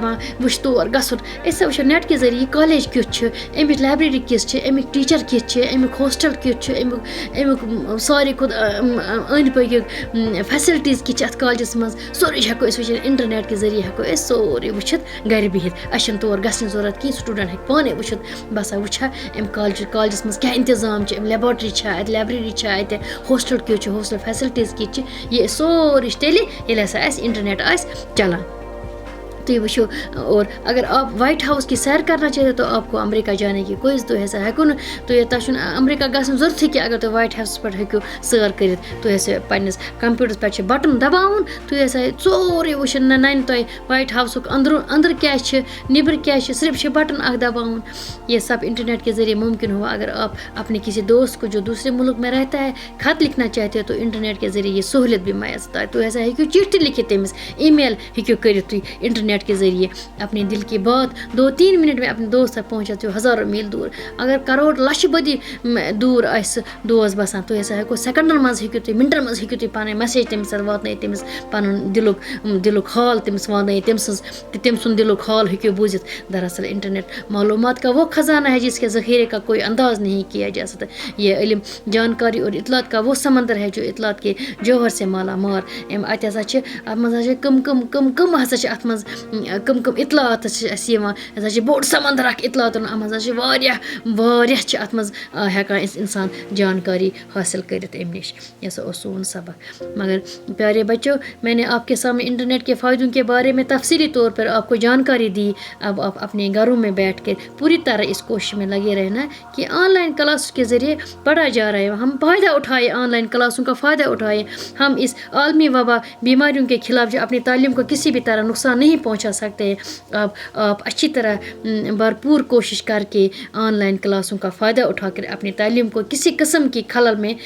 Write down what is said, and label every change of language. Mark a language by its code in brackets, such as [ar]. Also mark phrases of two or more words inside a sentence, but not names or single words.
[ks] دپان وٕچھ تور گژھُن أسۍ ہسا وٕچھو نیٹ کہِ ذٔریعہِ یہِ کالیج کیُتھ چھُ اَمِچ لایبرری کِژھ چھِ اَمِکۍ ٹیٖچر کِتھ چھِ اَمیُک ہاسٹل کیُتھ چھُ اَمیُک ساروی کھۄتہٕ أنٛدۍ پٔکِکۍ فیسلٹیٖز کِتھ چھِ اَتھ کالجس منٛز سورُے ہیٚکو أسۍ وٕچھِتھ انٹرنیٹ کہِ ذٔریعہِ ہیٚکو أسۍ سورُے وٕچھِتھ گرِ بِہِتھ اَسہِ چھِنہٕ تور گژھنٕچ ضروٗرت کِہیٖنۍ سٹوٗڈنٛٹ ہیٚکہِ پانے وٕچھِتھ بہٕ ہسا وٕچھِ ہا اَمہِ کالجس منٛز کیاہ انتظام چھِ اَمہِ لیبارٹری چھا اَتہِ لایبرری چھا اَتہِ ہاسٹل کیُتھ چھُ ہاسٹل فیسلٹیٖز کِتھ چھِ یہِ سورُے چھِ تیٚلہِ ییٚلہِ ہسا اَسہِ انٹرنیٹ آسہِ چلان تُہۍ وٕچھِو [ur] اور اگر آپ وائٹ ہاؤس کی سیر کرنا چاہتے تو آپ کو امریکہ جانے کی کوئی [ks] تُہۍ ہسا ہیٚکو نہٕ تۄہہِ چھُنہٕ امریکہ گژھنٕچ ضروٗرتھٕے کینٛہہ اگر تُہۍ وائٹ ہاوسَس پٮ۪ٹھ ہیٚکِو سٲر کٔرِتھ تُہۍ ہسا پنٕنِس کمپیوٗٹرس پٮ۪ٹھ چھِ بٹن دباوُن تُہۍ ہسا سورُے وٕچھُن ننہِ تۄہہِ وائٹ ہاؤسُک أنٛدرٕ کیاہ چھِ نیبرٕ کیاہ چھِ صرف چھِ بٹن اکھ دباوُن [ur] یہ سب انٹرنیٹ کے ذریعے ممکن ہوا اگر آپ اپنے کسی دوست کو جو دوسرے ملک میں رہتا ہے خط لکھنا چاہتے ہو تو انٹرنیٹ کے ذریعے یہ سہولیت بھی میسر [ks] تُہۍ ہسا ہیٚکِو چٹھی لکھِتھ تٔمِس ای میل ہیٚکِو کٔرِتھ تُہۍ [ur] انٹرنیٹ کے ذریعے اپنے دل کی بات 2-3 منٹ میں اپنے دوست تک پہنچاتے ہو ہزاروں میل دور [ks] اگر کروڑ لچھ بٔدی دوٗر آسہِ دوس بسان تُہۍ ہسا ہیٚکو سیکنڈن منٛز ہیٚکِو تُہۍ منٹن منٛز ہیٚکِو تُہۍ پنٕنۍ میسیج تٔمِس واتنٲیِتھ تٔمِس پنُن دِلُک حال تٔمِس واتنٲیِتھ تٔمۍ سُنٛد دِلُک حال ہیٚکِو بوٗزِتھ [ur] دراصل انٹرنیٹ معلومات کا وہ خزانہ ہے جس کے ذخیرے کا کوئی انداز نہیں کیا جا سکتا یہ علم جانکاری اور اطلاعات کا وہ سمندر ہے جو اطلاعات کے جوہر سے [ks] مالا مال اتہِ ہسا چھِ اتھ منٛز ہسا چھِ کم ہسا چھِ اتھ منٛز کم اطلاعات چھِ اَسہِ یِوان ہسا چھِ بوٚڑ سمندر اکھ اطلاعاتن اتھ منٛز ہسا چھِ واریاہ چھِ اتھ منٛز ہٮ۪کان أسۍ انسان جانکاری حٲصِل کٔرِتھ اَمہِ نِش یہ ہسا اوس سون سبق [ur] مگر پیارے بچوں میں نے آپ کے سامنے انٹرنیٹ کے فائدوں کے بارے میں تفصیلی طور پر آپ کو جانکاری دی اب آپ اپنے گھروں میں بیٹھ کر پوری طرح اس کوشش میں لگے رہنا کہ [en] online class [ur] کے ذریعے پڑھا جا رہا ہے ہم فائدہ اٹھائے آن لائن کلاسوں کا فائدہ اٹھائے ہم اس عالمی وبا بیماریوں کے خلاف جو اپنی تعلیم کو کسی بھی طرح نقصان نہیں پہنچا سکتے ہیں آپ اچھی طرح بھرپور کوشش کر کے آن لائن کلاسوں کا فائدہ اٹھا کر اپنی تعلیم کو کسی قسم کی خلل